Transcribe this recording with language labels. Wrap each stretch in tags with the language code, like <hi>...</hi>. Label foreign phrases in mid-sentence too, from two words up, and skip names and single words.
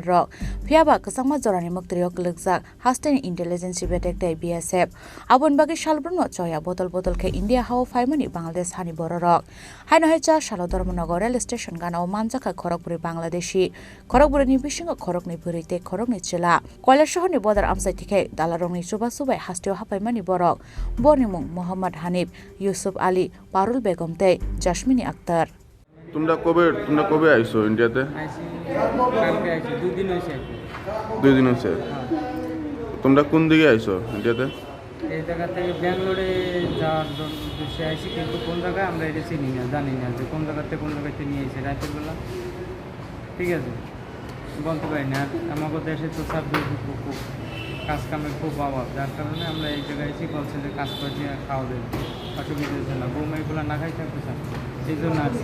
<trp>rok phiaba kesangma jorani muktriok legjak hasteni intelligence betek dai BSF abon bagi shalbrno choya botol ke India hawo faimani Bangladesh hani borok haino haija shala DharmanagaroManjakha station ganawa Manjakha Khorokbwrwi Bangladeshi Khorokbwrwi bisingo Khorokni bereite Khorokni jila Kola shohorni border amsaitike Dalal rokni chubai hasteo hapaimani borok borni mung Muhammad Hanif Yusuf Ali Parul Begum te Jasmini Akhtar</trp> <bn>তোমরা কবে আইছো ইন্ডিয়াতে কালকে আইছি দুই দিন হইছে তোমরা কোন দিকে আইছো ইন্ডিয়াতে এই জায়গা থেকে ব্যাঙ্গালোরে যাওয়ার উদ্দেশ্যে আইছি কিন্তু কোন জায়গায় আমরা এটা চিনি না জানি না যে কোন জায়গাতে কোন জায়গাতে নিয়ে এসে রাতের বেলা ঠিক আছে বলতে পারি না আমাদের দেশে তো খুব কাজ কামের খুব অভাব যার কারণে আমরা এই জায়গায় এসে কলসেন্টে কাজ করছি খাওয়া দেয় অসুবিধা হচ্ছে না বৌমাইগুলো না খাই থাকতে চান এই জন্য আছি</bn>